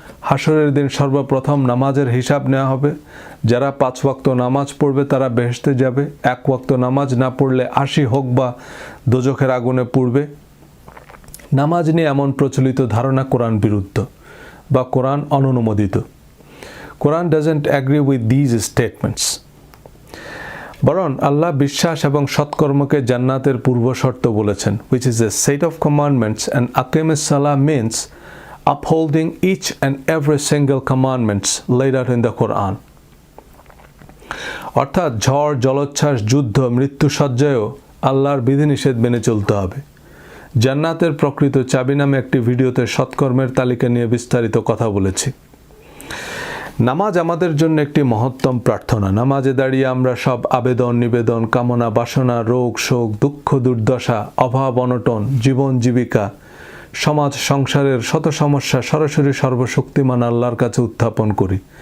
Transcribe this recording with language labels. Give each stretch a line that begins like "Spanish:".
Bangla: হাসরের দিন সর্বপ্রথম নামাজের হিসাব নেওয়া হবে। যারা 5 ওয়াক্ত নামাজ পড়বে তারা বেহেশতে যাবে। 1 ওয়াক্ত নামাজ না পড়লে 80 হোক বা দোজখের আগুনে পুড়বে। নামাজ নিয়ে এমন প্রচলিত ধারণা কোরআন বিরুদ্ধ বা কোরআন অননুমোদিত।
English: Quran doesn't agree with these statements.
Bangla: বরং আল্লাহ বিশ্বাস এবং সৎকর্মকে জান্নাতের পূর্বশর্ত বলেছেন,
English: which is a set of commandments, and aqimus salah means upholding each and every single commandments laid out in the Quran.
Bangla: অর্থাৎ ঝড়, জলোচ্ছ্বাস, যুদ্ধ, মৃত্যুসজ্জায়ও আল্লাহর বিধিনিষেধ মেনে চলতে হবে। জান্নাতের প্রকৃত চাবি নামে একটি ভিডিওতে সৎকর্মের তালিকা নিয়ে বিস্তারিত কথা বলেছি। নামাজ আমাদের জন্য একটি মহত্তম প্রার্থনা। নামাজে দাঁড়িয়ে আমরা সব আবেদন, নিবেদন, কামনা, বাসনা, রোগ, শোক, দুঃখ, দুর্দশা, অভাব, অনটন, জীবন জীবিকা, সমাজ সংসারের শত সমস্যা সরাসরি সর্বশক্তিমান আল্লাহর কাছে উত্থাপন করি।